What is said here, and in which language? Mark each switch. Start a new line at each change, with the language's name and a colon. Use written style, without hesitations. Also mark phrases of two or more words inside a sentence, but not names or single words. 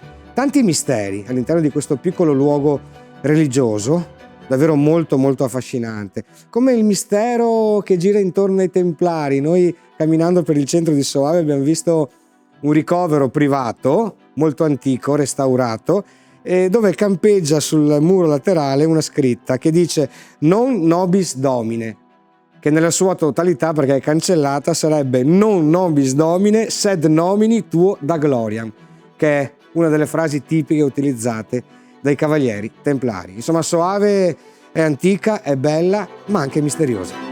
Italian: Tanti misteri all'interno di questo piccolo luogo religioso, davvero molto molto affascinante, come il mistero che gira intorno ai Templari. Noi camminando per il centro di Soave abbiamo visto un ricovero privato molto antico, restaurato, dove campeggia sul muro laterale una scritta che dice
Latin: non nobis domine,
Italian: che nella sua totalità, perché è cancellata, sarebbe
Latin: non nobis domine sed nomini tuo da gloriam,
Italian: che è una delle frasi tipiche utilizzate dai cavalieri templari. Insomma, Soave è antica, è bella, ma anche misteriosa.